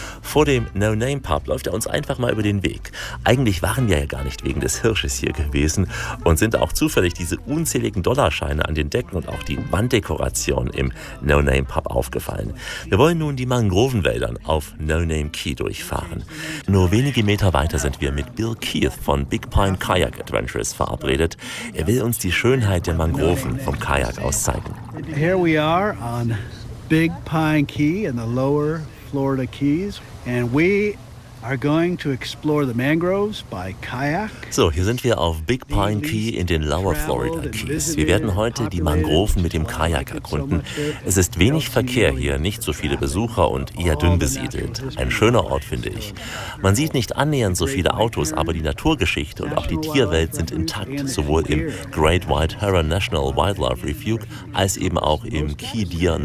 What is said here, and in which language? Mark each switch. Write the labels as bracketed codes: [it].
[de] Vor dem No-Name-Pub läuft er uns einfach mal über den Weg. Eigentlich waren wir ja gar nicht wegen des Hirsches hier gewesen und sind auch zufällig diese unzähligen Dollarscheine an den Decken und auch die Wanddekoration im No-Name-Pub aufgefallen. Wir wollen nun die Mangrovenwäldern auf No-Name Key durchfahren. Nur wenige Meter weiter sind wir mit Bill Keith von Big Pine Kayak Adventures verabredet. Er will uns die Schönheit der Mangroven vom Kajak aus zeigen. [en] Here we are on Big Pine Key in the lower Florida Keys and we are going to explore the mangroves by kayak. [de] So, hier sind wir auf Big Pine Key in den Lower Florida Keys. Wir werden heute die Mangroven mit dem Kajak erkunden. Es ist wenig Verkehr hier, nicht so viele Besucher und eher dünn besiedelt. Ein schöner Ort, finde ich. Man sieht nicht annähernd so viele Autos, aber die Naturgeschichte und auch die Tierwelt sind intakt, sowohl im Great White Heron National Wildlife Refuge als eben auch im Key Deer National